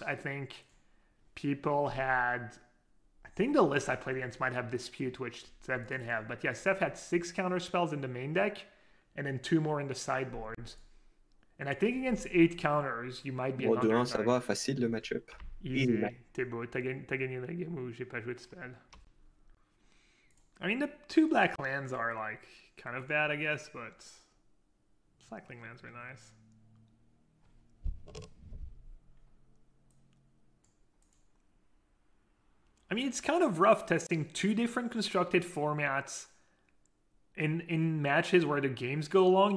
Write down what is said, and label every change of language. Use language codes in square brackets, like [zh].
[en] I think people had... I think the list I played against might have Dispute, which Steph didn't have. But yeah, Steph had 6 counter spells in the main deck and then 2 more in the sideboards. And I think against 8 counters, you might be an underdog. [fr] Ça va, facile le match-up. Easy. T'es beau. T'as gagné la game où j'ai pas joué de spell. [en] I mean, the 2 black lands are, like, kind of bad, I guess, but cycling lands are nice. I mean, it's kind of rough testing 2 different constructed formats in matches where the games go long.